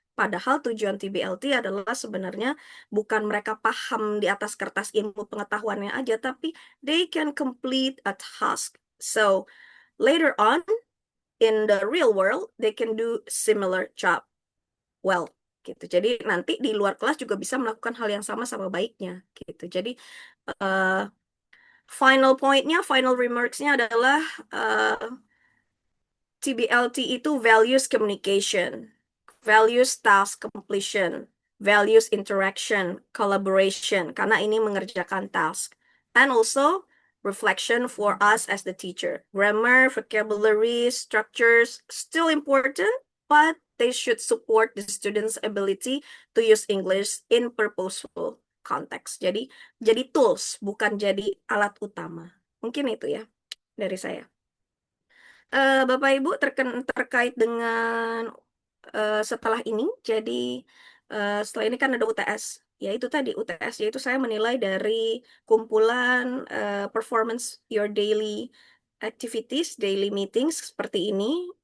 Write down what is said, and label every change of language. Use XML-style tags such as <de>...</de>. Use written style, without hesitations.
<id>Padahal tujuan TBLT adalah sebenarnya bukan mereka paham di atas kertas ilmu pengetahuannya aja, tapi</id> <en>they can complete a task. So later on, in the real world, they can do similar job well.</en> <id>Gitu. Jadi nanti di luar kelas juga bisa melakukan hal yang sama baiknya gitu. Jadi final remarks-nya adalah TBLT itu</id> <en>values communication, values task completion, values interaction, collaboration</en> <id>karena ini mengerjakan</id> <en>task, and also reflection for us as the teacher. Grammar, vocabulary, structures still important, but they should support the students' ability to use English in purposeful context.</en> <id>Jadi tools, bukan jadi alat utama. Mungkin itu ya dari saya. Bapak Ibu terkait dengan setelah ini, jadi setelah ini kan ada UTS. Ya itu tadi UTS, yaitu saya menilai dari kumpulan</id> <en>performance your daily activities, daily meetings</en> <id>seperti ini.</id>